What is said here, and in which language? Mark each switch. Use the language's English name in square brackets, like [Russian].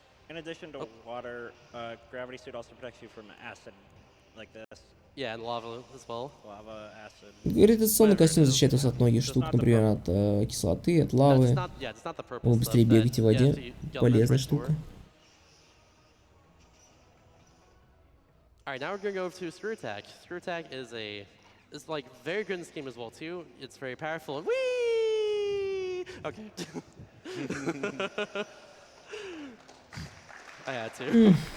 [English] In addition to water, gravity suit also protects you from acid, like this. Yeah, and lava as well. Lava, acid. [Russian] Гравитационный костюм защищает вас от многих штук, например, от кислоты, от лавы. Вы быстрее бегаете в воде. Полезная штука. [English] Alright, now we're gonna go to Screw Attack. Screw Attack is like very good in this game as well too. It's very powerful and whee! Okay. I had to.